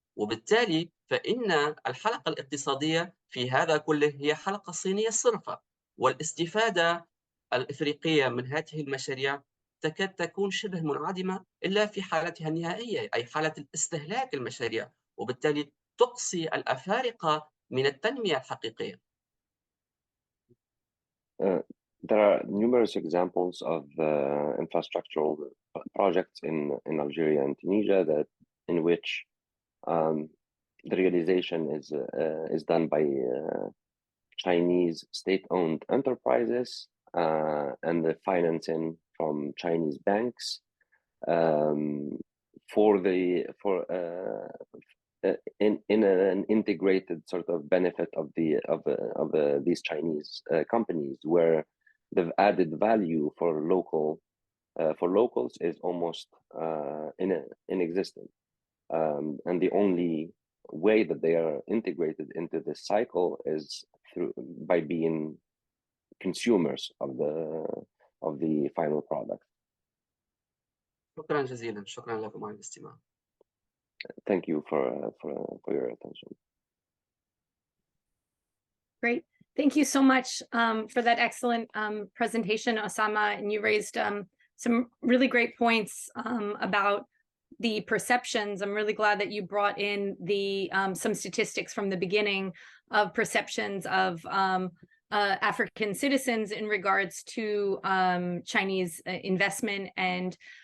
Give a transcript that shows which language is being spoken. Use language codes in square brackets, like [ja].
[ar] وبالتالي فإن الحلقة الاقتصادية في هذا كله هي حلقة صينية صرفة، والاستفادة الإفريقية من هذه المشاريع تكاد تكون شبه منعدمة إلا في حالتها النهائية، أي حالة الاستهلاك المشاريع، وبالتالي تقصي الأفارقة من التنمية الحقيقية. [en] There are numerous examples of infrastructural projects in Algeria and Tunisia in which the realization is done by Chinese state-owned enterprises and the financing from Chinese banks in an integrated sort of benefit of these Chinese companies, where the added value for locals is almost inexistent. And the only way that they are integrated into this cycle is by being consumers of the final product. [ar] شكرا جزيلا، شكرا لكم على الاستماع. [en] Thank you for your attention. Great. Thank you so much for that excellent presentation, Oussama. And you raised some really great points about the perceptions. I'm really glad that you brought in the some statistics from the beginning of perceptions of African citizens in regards to Chinese investment and